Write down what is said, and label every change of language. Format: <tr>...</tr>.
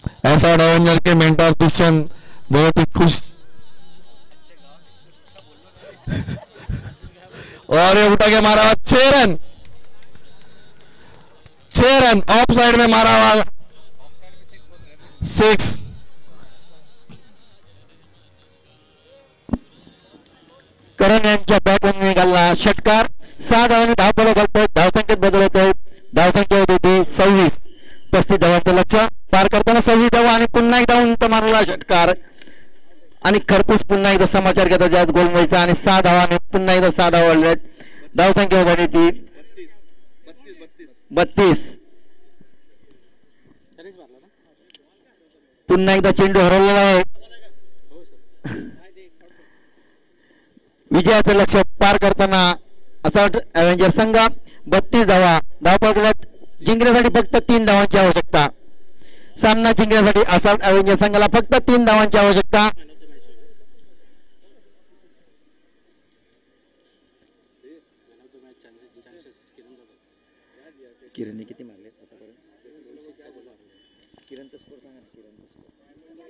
<hi>SR Avenger के mentor Dushyant बहुत ही खुश और ये उठा के मारा हुआ 6 रन ऑफ साइड में मारा हुआ 6।</hi> <mr>करण यांच्या बॅटमधून निघाला षटकार, 6 धावांनी धावफलक घालतोय, धावसंख्येत बदल होतोय, धावसंख्या होती 26, 35 धावांचं लक्ष्य पार करताना 26 धावा आणि पुन्हा एकदा उंच मारला षटकार आणि खरपूस पुन्हा एकदा समाचार घेतात ज्यात गोल व्हायचा आणि 6 धावांनी पुन्हा एकदा 6 धावा वाढल्यात, धावसंख्या होती ती 32। पुन्हा एकदा चेंडू हरवलेला आहे, विजयाचं लक्ष्य पार करताना असॉल्ट एव्हेंजर संघ 32 धावा धावफलकात जिंकण्यासाठी फक्त 3 धावांची आवश्यकता। सामना जिंकण्यासाठी असॉल्ट एव्हेंजर संघाला फक्त 3 धावांची आवश्यकता। किरणने किती मारले आतापर्यंत? किरणचा स्कोर सांगा ना, किरणचा स्कोर।</mr>